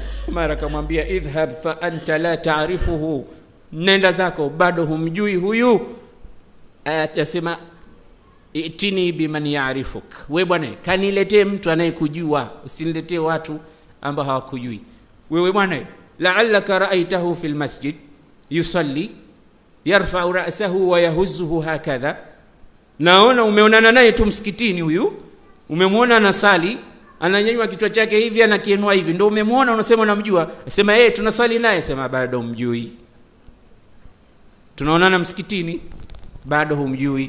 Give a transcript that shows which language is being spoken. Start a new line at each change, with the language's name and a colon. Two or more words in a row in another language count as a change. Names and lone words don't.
Swahili: Umar akamwambia
Arabic: اذهب فأنت لا تعرفه,
Swahili: nenda zako, bado humjui huyu. Atasema
Arabic: ائتني بمن يعرفك,
Swahili: wewe bwana kaniletee mtu anayekujua, usiniletee watu ambao hawakujui. Wewe bwana
Arabic: لعلك رأيته في المسجد يصلي يرفع رأسه ويهزه هكذا,
Swahili: naona umeonana naye tu msikitini, huyu umemwona anasali, ananyanyua kichwa chake hivi anakiinua hivi, ndio umemwona unasema unamjua. Sema tunasali naye. Sema bado humjui. Tunaonana msikitini, bado humjui.